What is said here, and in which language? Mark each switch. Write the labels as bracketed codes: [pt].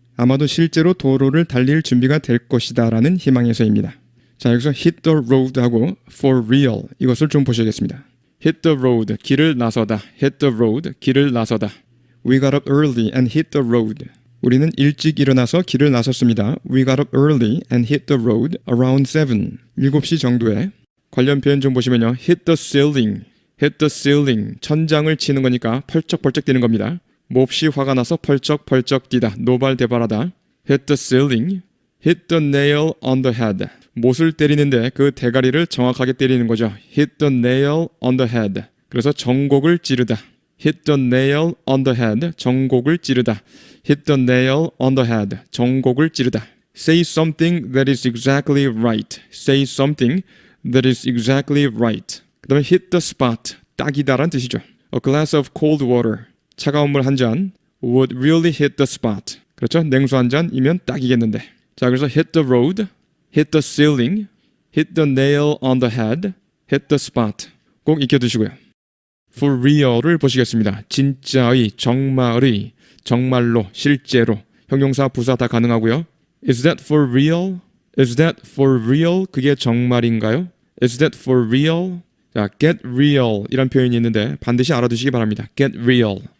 [ko] 아마도 실제로 도로를 달릴 준비가 될 것이다라는 희망에서입니다. 자, 여기서 hit the road하고 for real 이것을 좀 보셔야겠습니다. [en] hit the road, [ko] 길을 나서다. [en] hit the road, 길을 나서다. We got up early and hit the road. [ko] 우리는 일찍 일어나서 길을 나섰습니다. [en] We got up early and hit the road around 7. [ko] 7시 정도에 관련 표현 좀 보시면요. [en] hit the ceiling, hit the ceiling. [ko] 천장을 치는 거니까 펄쩍펄쩍 뛰는 겁니다. 몹시 화가 나서 펄쩍펄쩍 뛰다. 노발대발하다. [en] hit the ceiling, hit the nail on the head. [ko] 못을 때리는데 그 대가리를 정확하게 때리는 거죠. [en] hit the nail on the head. [ko] 그래서 정곡을 찌르다. [en] hit the nail on the head. [ko] 정곡을 찌르다. [en] hit the nail on the head. 정곡을 찌르다. say something that is exactly right. say something that is exactly right. [ko] 그 다음에 [en] hit the spot. [ko] 딱이다란 뜻이죠. [en] A glass of cold water. [ko] 차가운 물 한 잔 [en] would really hit the spot. [ko] 그렇죠? 냉수 한 잔이면 딱이겠는데. [en] 자, 그래서 hit the road, hit the ceiling, hit the nail on the head, hit the spot. [ko] 꼭 익혀두시고요. For real을 보시겠습니다. 진짜의, 정말의, 정말로, 실제로. 형용사, 부사 다 가능하고요. [en] Is that for real? Is that for real? [ko] 그게 정말인가요? [en] Is that for real? [ko] 자, get real 이란 표현이 있는데 반드시 알아두시기 바랍니다. [en] get real.